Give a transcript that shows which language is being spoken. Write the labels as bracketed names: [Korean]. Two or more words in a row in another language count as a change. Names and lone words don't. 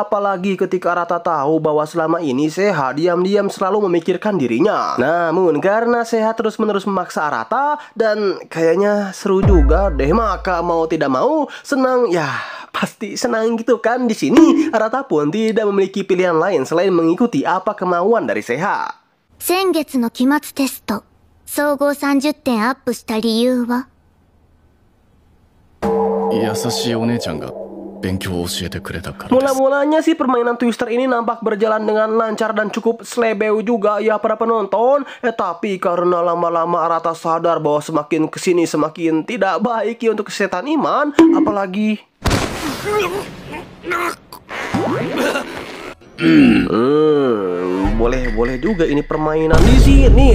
[Indonesian] Apalagi ketika Arata tahu bahwa selama ini Seha diam-diam selalu memikirkan dirinya. Namun karena Seha terus-menerus memaksa Arata dan kayaknya seru juga deh, maka mau tidak mau senang ya. Pasti senang gitu kan. Di sini Arata pun tidak memiliki pilihan lain selain mengikuti apa kemauan dari Seha. [Japanese] 先月の期末テスト、総合30点アップした理由は？優しいお姉ちゃんが勉強を教えてくれたからです。 [Indonesian] Mula-mulanya sih permainan Twister ini nampak berjalan dengan lancar dan cukup slebeu juga ya para penonton. Tapi karena lama-lama Arata sadar bahwa semakin kesini semakin tidak baik ya untuk kesehatan iman. Apalagi boleh juga ini permainan di sini.